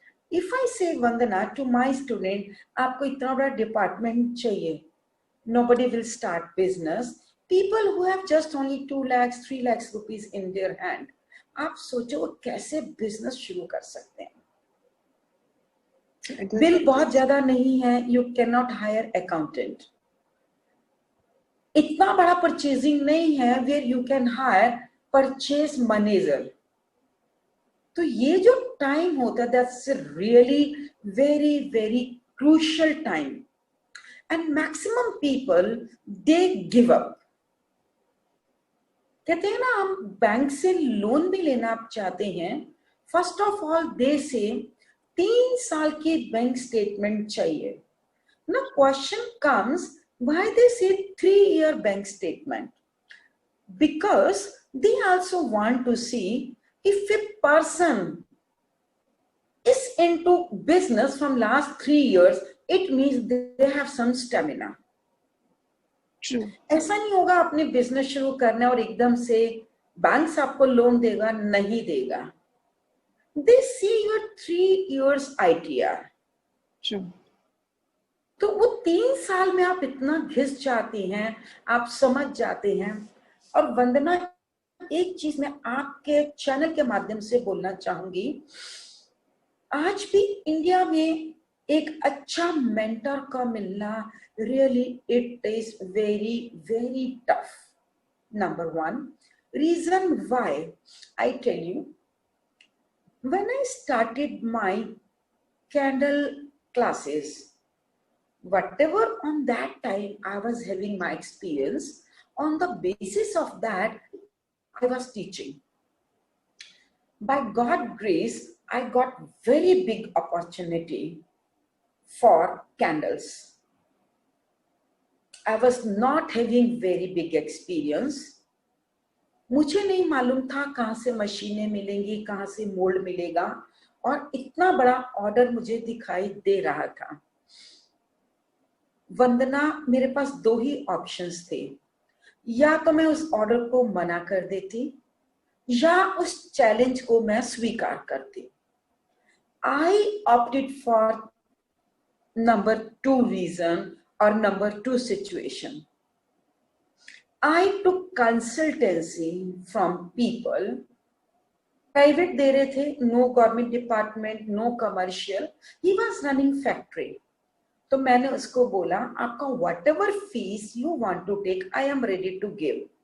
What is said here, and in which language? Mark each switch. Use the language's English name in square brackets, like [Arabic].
[English] If I say, Vandana, to my student, [Hindi] आपको इतना बड़ा department चाहिए, [English] nobody will start business. People who have just only 2 lakhs, 3 lakhs rupees in their hand, [Hindi] आप सोचो वो कैसे business शुरू कर सकते हैं. बिल बहुत ज्यादा नहीं है, [English] you cannot hire accountant. [Hindi] इतना बड़ा purchasing नहीं है [English] where you can hire purchase manager. [Hindi] तो ये जो time होता है, [English] that's a really very crucial time. And maximum people, they give up. [Hindi] कहते हैं ना, हम बैंक से लोन भी लेना आप चाहते हैं, [English] first of all they say [Hindi] 3 साल की बैंक स्टेटमेंट चाहिए ना. [English] Question comes, why they say 3-year bank statement? Because they also want to see if a person is into business from last 3 years, it means they have some stamina. True. [Hindi] ऐसा नहीं होगा आपने business शुरू करना है और एकदम से बैंक आपको लोन देगा, नहीं देगा. [English] They see your 3 years ITR. True. [Hindi] तो वो 3 साल में आप इतना घिस जाती हैं, आप समझ जाते हैं. और वंदना, एक चीज मैं आपके चैनल के माध्यम से बोलना चाहूंगी, आज भी इंडिया में एक अच्छा मेंटर का मिलना [English] Really it is very very tough. Number 1 reason why I tell you, when I started my candle classes, whatever on that time I was having my experience, on the basis of that I was teaching. By God's grace, I got very big opportunity for candles. I was not having very big experience. [Hindi] मुझे नहीं मालूम था कहाँ से मशीनें मिलेंगी, कहाँ से मोल्ड मिलेगा, और इतना बड़ा ऑर्डर मुझे दिखाई दे रहा था. वंदना, मेरे पास 2 ही ऑप्शंस थे, या तो मैं उस ऑर्डर को मना कर देती या उस चैलेंज को मैं स्वीकार करती. [English] I opted for number 2 reason और number 2 situation. I took consultancy from people. Private [Hindi] दे रहे थे, [English] no government department, no commercial. He was running factory. [Hindi] तो मैंने उसको बोला, आपका [English] whatever fees you want to take, I am ready to give.